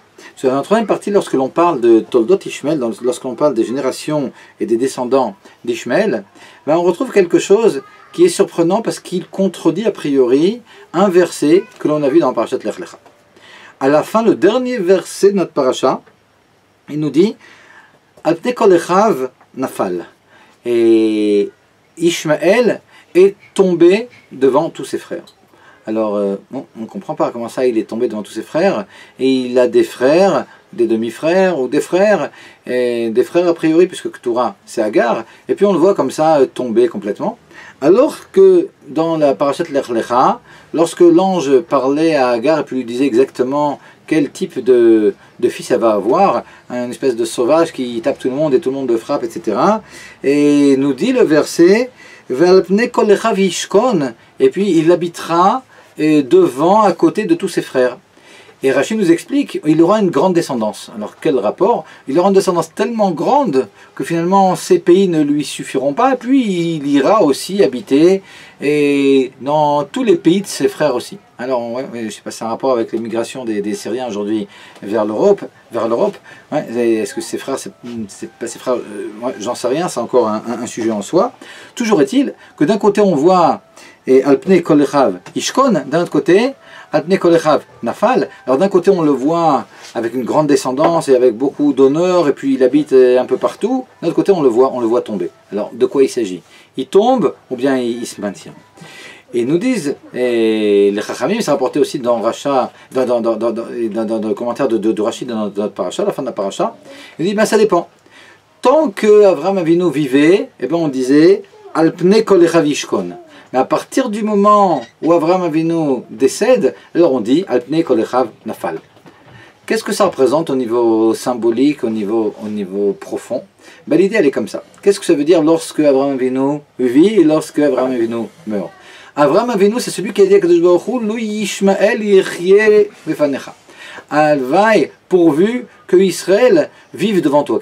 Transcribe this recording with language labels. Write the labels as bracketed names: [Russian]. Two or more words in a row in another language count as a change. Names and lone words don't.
[French] Dans la troisième partie, lorsque l'on parle de Toldot Ishmael, lorsque l'on parle des générations et des descendants d'Ishmael, on retrouve quelque chose qui est surprenant parce qu'il contredit a priori un verset que l'on a vu dans la parashat Lech Lecha. À la fin, le dernier verset de notre parasha, il nous dit [Hebrew] על פני כל אחיו נפל. [French] Et Ishmael est tombé devant tous ses frères. Alors, on ne comprend pas comment ça il est tombé devant tous ses frères, et il a des frères, des demi-frères, ou des frères a priori, puisque Ketura c'est Agar, et puis on le voit comme ça tomber complètement. Alors que dans la parashat Lech Lecha, lorsque l'ange parlait à Agar et puis lui disait exactement quel type de fils elle va avoir, une espèce de sauvage qui tape tout le monde et tout le monde le frappe, etc. Et nous dit le verset, [Hebrew] ועל פני כל אחיו ישכן, [French] et puis il habitera devant, à côté de tous ses frères. Et Rashi nous explique, il aura une grande descendance. Alors quel rapport? Il aura une descendance tellement grande que finalement ces pays ne lui suffiront pas, et puis il ira aussi habiter dans tous les pays de ses frères aussi. Alors ouais, je ne sais pas si c'est un rapport avec l'émigration des Syriens aujourd'hui vers l'Europe. Ouais, est-ce que ses frères, c'est pas ses frères, j'en sais rien, c'est encore un sujet en soi. Toujours est-il que d'un côté on voit [Hebrew] על פני כל אחיו ישכן, [French] d'un autre côté [Hebrew] על פני כל אחיו נפל. [French] Alors d'un côté on le voit avec une grande descendance et avec beaucoup d'honneur, et puis il habite un peu partout. D'un autre côté on le voit tomber. Alors de quoi il s'agit? Il tombe ou bien il se maintient? Et ils nous disent, et les Chachamim, c'est rapporté aussi dans le commentaire de Rashi dans notre paracha, la fin de la paracha, il dit, ça dépend. Tant que Avraham Avinu vivait, on disait, [Hebrew] על פני כל אחיו ישכן. [French] Mais à partir du moment où Avraham Avinu décède, alors on dit, [Hebrew] על פני כל אחיו נפל. [French] Qu'est-ce que ça représente au niveau symbolique, au niveau profond? L'idée elle est comme ça. Qu'est-ce que ça veut dire lorsque Avraham Avinu vit et lorsque Avraham Avinu meurt? Avraham Avinu, c'est celui qui a dit à Kadosh Baruch Hu, [Hebrew] לו ישמעאל יחיה לפניך. [French] Alvaï, pourvu que Israël vive devant toi.